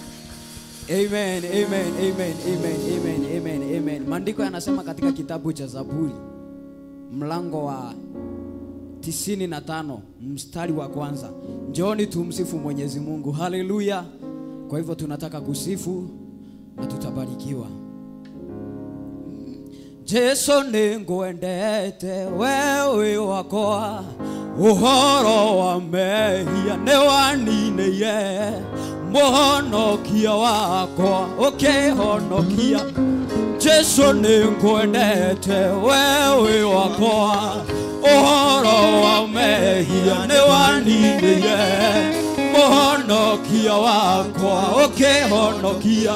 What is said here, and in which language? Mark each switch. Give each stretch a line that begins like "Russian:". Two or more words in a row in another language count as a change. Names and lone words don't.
Swahili: Amen, amen, amen, amen, amen, amen, amen. Maandiko yanasema katika kitabu cha Zaburi mlango wa 95 mstari wa kwanza, njooni tumsifu Mwenyezi Mungu. Haleluya. Kwa hivyo tunataka kusifu na tutabarikiwa.
Kikuyu: Jesu ningwendete wewe wakoa, uhoro wa mehia newanine mohonokia wakwa ukihonokia. Jesu ningwendete wewe wakoa, uhoro wa mehia newanine mohonokia wakwa ukihonokia.